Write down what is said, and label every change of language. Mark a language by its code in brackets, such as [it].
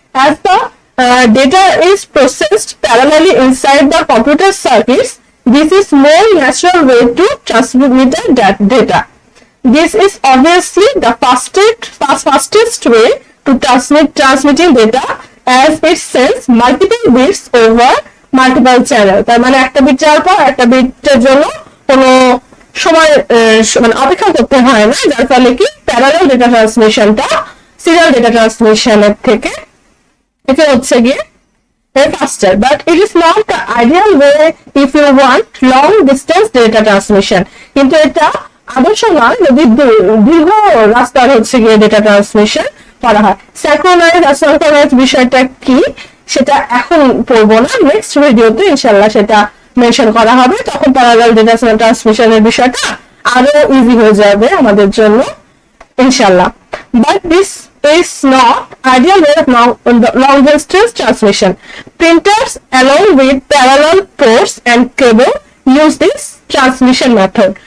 [en] As the data is processed parallelly inside the computer circuits, this is more natural way to transmit that data. This is obviously the fastest way to transmitting data, as it sends multiple bits over multiple channels. [bn] তার মানে একটা bit যাওয়ার পর একটা বিটের জন্য কোনো সময় মানে অপেক্ষা করতে হয় না, যার ফলে কি প্যারালাল ডেটা ট্রান্সমিশনটা সিরিয়াল ডেটা ট্রান্সমিশনের থেকে এটা হচ্ছে গিয়ে faster, [en] but it is not the ideal way if you want long distance data transmission. [bn] কিন্তু এটা আদর্শ নয় যদি দীর্ঘ রাস্তার হচ্ছে গিয়ে ডেটা ট্রান্সমিশন করা হয়। সিনক্রোনাইজ আর সিনক্রোনাইজ বিষয়টা কি, সেটা এখন পড়বো না, নেক্সট ভিডিওতে ইনশাল্লাহ সেটা মেনশন করা হবে, তখন প্যারালাল ডেটা ট্রান্সমিশনের বিষয়টা আরো ইজি হয়ে যাবে আমাদের জন্য ইনশাল্লাহ। [en] But this is not ideal way of long distance transmission. Printers along with parallel ports and cable use this transmission method.